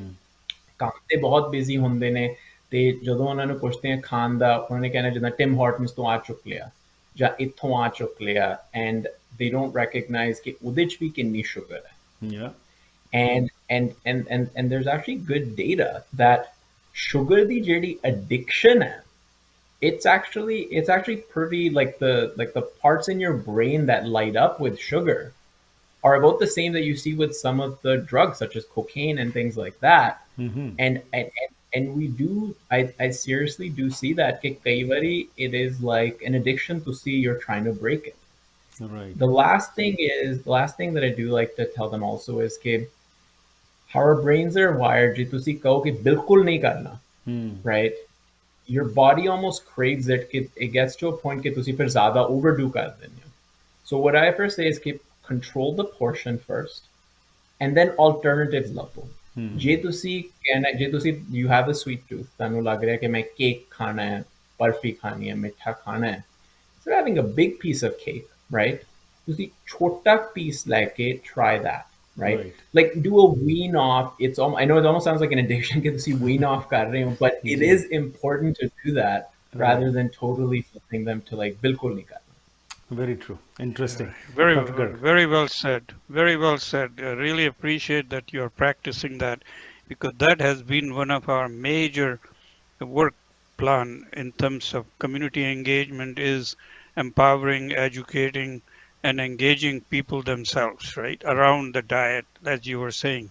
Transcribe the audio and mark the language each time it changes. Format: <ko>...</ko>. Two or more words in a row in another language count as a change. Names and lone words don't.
<pa>ਕੰਮ ਤੇ ਬਹੁਤ busy ਹੁੰਦੇ ਨੇ, ਤੇ ਜਦੋਂ ਉਹਨਾਂ ਨੂੰ ਪੁੱਛਦੇ ਆ ਖਾਣ ਦਾ, ਉਹਨਾਂ ਨੇ ਕਹਿਣਾ ਜਿੱਦਾਂ ਟਿਮ ਹਾਰਟਨਸ ਤੋਂ ਆ ਚੁੱਕ ਲਿਆ ਜਾਂ ਇੱਥੋਂ ਆ ਚੁੱਕ ਲਿਆ,</pa> <en>and they don't recognize</en> <pa>ਕਿ ਉਹਦੇ 'ਚ ਵੀ ਕਿੰਨੀ ਸ਼ੂਗਰ ਹੈ।</pa> <en>and there's actually good data that sugar</en> <pa>ਦੀ ਜਿਹੜੀ</pa> <en>addiction ਹੈ, it's actually pretty like the parts in your brain that light up with sugar are about the same that you see with some of the drugs such as cocaine and things like that. And we do, I seriously do see that</en> <pa>ਕਿ ਕਈ ਬਾਰੀ</pa> <en>it is like an addiction to see you're trying to break it. Right. The last thing that I do like to tell them also is कि how our brains are wired,</en> <pa>ਜੇ ਤੁਸੀਂ ਕਹੋ ਕਿ ਬਿਲਕੁਲ ਨਹੀਂ ਕਰਨਾ,</pa> <en>right? Your body almost craves it, कि it gets to a point कि</en> <pa>ਤੁਸੀਂ ਫਿਰ ਜ਼ਿਆਦਾ</pa> <en>overdo</en> <pa>ਕਰ ਦੇਂਗੇ ਹੋ.</pa> <en>So what I first say is कि control the portion first, and then alternatives लभो।</en> <pa>ਜੇ ਤੁਸੀਂ</pa> <en>you have a sweet tooth,</en> <pa>ਤੁਹਾਨੂੰ ਲੱਗ ਰਿਹਾ ਕਿ ਮੈਂ ਕੇਕ ਖਾਣਾ ਹੈ, ਬਰਫੀ ਖਾਣੀ ਹੈ, ਮਿੱਠਾ ਖਾਣਾ ਹੈ,</pa> <en>instead of having a big piece of cake, right?</en> <pa>ਤੁਸੀਂ ਛੋਟਾ piece ਲੈ ਕੇ</pa> <en>try that, right? Like do a wean off. I know it almost sounds like an addiction</en> <pa>ਕਿ ਤੁਸੀਂ</pa> <en>wean off</en> <pa>ਕਰ ਰਹੇ ਹੋ,</pa> <en>but it is important to do that rather than totally forcing them to like</en> <pa>ਬਿਲਕੁਲ ਨਹੀਂ ਕਰਨਾ।</pa> <en>Very true. Interesting. Very well said. Very well said. I really appreciate that you're practicing that, because that has been one of our major work plan in terms of community engagement, is empowering, educating, and engaging people themselves, right, around the diet, as you were saying.</en>